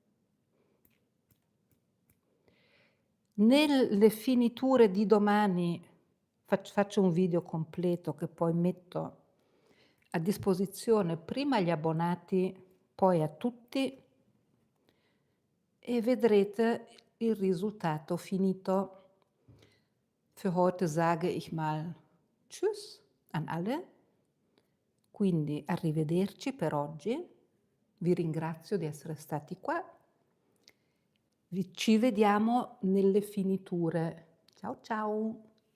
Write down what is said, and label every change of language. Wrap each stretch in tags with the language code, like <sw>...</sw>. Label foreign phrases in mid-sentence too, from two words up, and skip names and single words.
<it>Nelle finiture di domani faccio un video completo che poi metto a disposizione prima agli abbonati, poi a tutti e vedrete il risultato finito.</it> <de>Für heute sage ich mal Tschüss an alle.</de> <it>Quindi arrivederci per oggi, vi ringrazio di essere stati qua, ci vediamo nelle finiture. Ciao ciao!</it>